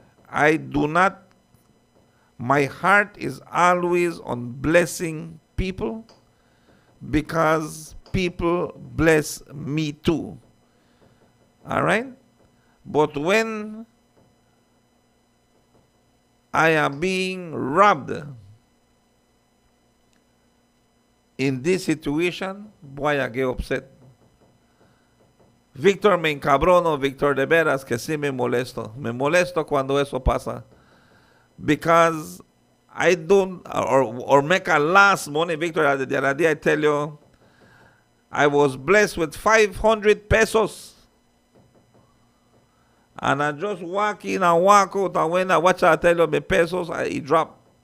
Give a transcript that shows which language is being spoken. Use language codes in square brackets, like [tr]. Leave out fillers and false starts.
[en] I do not, my heart is always on blessing people because people bless me too. All right? But when I am being robbed in this situation, boy, I get upset. [es] Víctor, me encabrono, Víctor, de veras que sí me molesto. Me molesto cuando eso pasa. [en] Because I don't, or make a last money, Victor, the other day I tell you, I was blessed with 500 pesos. And I just walk in and walk out, and when I watch, I tell you, my pesos, it drop.